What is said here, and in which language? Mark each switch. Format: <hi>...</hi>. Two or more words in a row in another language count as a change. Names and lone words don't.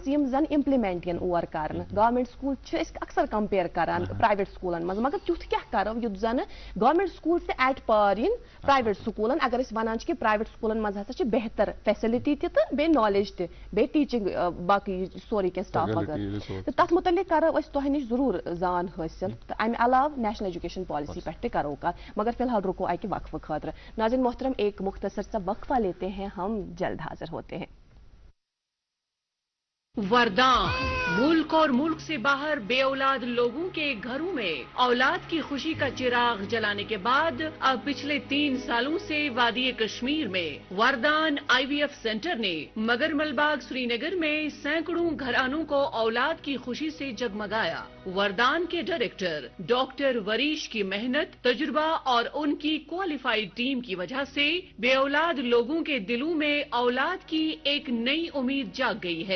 <ks>یِم زن امپلمنٹ یِن اور کرنہٕ</ks> <en>government school</en> <ks>چھِ أسۍ اکثر کمپیر کران پرایویٹ سکوٗلن منٛز مگر تیُتھ کیاہ کرو یُتھ زن</ks> <en>government school</en> <ks>تہِ</ks> <en>at par</en> <ks>یِن پرایویٹ سکوٗلن اگر أسۍ ونان چھِ کہِ پرایویٹ سکوٗلن منٛز ہسا چھِ بہتر فیسلٹی تہِ تہٕ بیٚیہِ نالیج تہِ بیٚیہِ ٹیٖچنگ باقٕے سورُے کینٛہہ سٹاف وغٲرٕ تہٕ تتھ متعلق کرو أسۍ تۄہہِ نِش ضروٗر زان حٲصِل تہٕ امہِ علاوٕ</ks> <en>national education policy</en> <ks>پٮ۪ٹھ تہِ کرو کتھ مگر فی الحال رُکو اکہِ وقفہٕ خٲطرٕ</ks> <ur>ناظرین محترم ایک مختصر سا وقفہ لیتے ہیں ہم جلد حاضر ہوتے ہیں وردان ملک اور ملک سے باہر بے اولاد لوگوں کے گھروں میں اولاد کی خوشی کا چراغ جلانے کے بعد اب پچھلے 3 سالوں سے وادی کشمیر میں وردان IVF سینٹر نے مگر ملباغ سری نگر میں سینکڑوں گھرانوں کو اولاد کی خوشی سے جگمگایا وردان کے ڈائریکٹر ڈاکٹر وریش کی محنت تجربہ اور ان کی</ur> <en>qualified team</en> <ur>کی وجہ سے بے اولاد لوگوں کے دلوں میں اولاد کی ایک نئی امید جاگ گئی ہے</ur>